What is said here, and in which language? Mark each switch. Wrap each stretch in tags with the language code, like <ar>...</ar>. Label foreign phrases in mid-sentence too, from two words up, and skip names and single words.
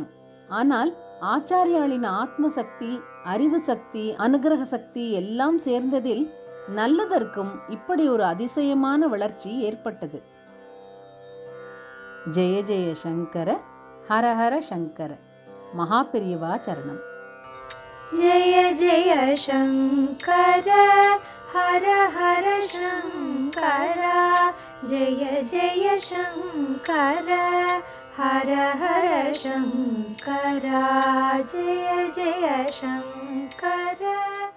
<ta>ஆனால் ஆச்சாரியாளின் ஆத்மசக்தி, அறிவு சக்தி, அனுகிரக சக்தி எல்லாம் சேர்ந்ததில் நல்லதற்கும் இப்படி ஒரு அதிசயமான வளர்ச்சி ஏற்பட்டது.</ta> <sa>जय जय शंकर हर हर शंकर.</sa> <ta>மகாபெரியவா சரணம்.</ta> <sa>जय जय शंकर हर हर शंकर जय जय शंकर हर हर शंकर जय जय शंकर.</sa>